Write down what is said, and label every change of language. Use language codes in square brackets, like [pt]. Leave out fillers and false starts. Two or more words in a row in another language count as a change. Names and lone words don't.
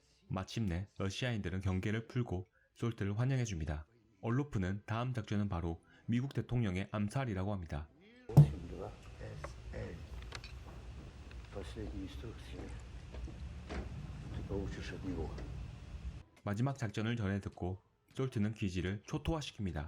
[ko] 마침내 러시아인들은 경계를 풀고 솔트를 환영해줍니다. 얼로프는 다음 작전은 바로 미국 대통령의 암살이라고 합니다. SL. [ru] Последние инструкции. Ты получишь от него. [ko] 마지막 작전을 전해 듣고 솔트는 기지를 초토화시킵니다.